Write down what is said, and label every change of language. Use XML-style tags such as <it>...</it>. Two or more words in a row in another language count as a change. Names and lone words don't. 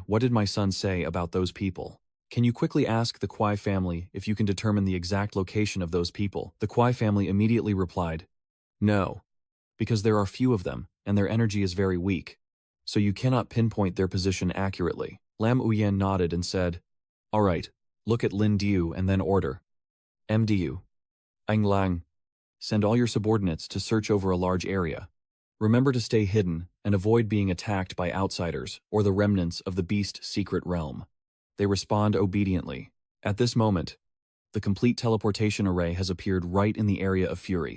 <en>What did my son say about those people? Can you quickly ask the Kwai family if you can determine the exact location of those people?" The Kwai family immediately replied, "No, because there are few of them, and their energy is very weak, so you cannot pinpoint their position accurately." Ouyen nodded and said, "All right, look at Lin Diu and then order. MDU. Ang Lang. Send all your subordinates to search over a large area. Remember to stay hidden and avoid being attacked by outsiders or the remnants of the beast secret realm." They respond obediently. At this moment, the complete teleportation array has appeared right in the area of fury.</en>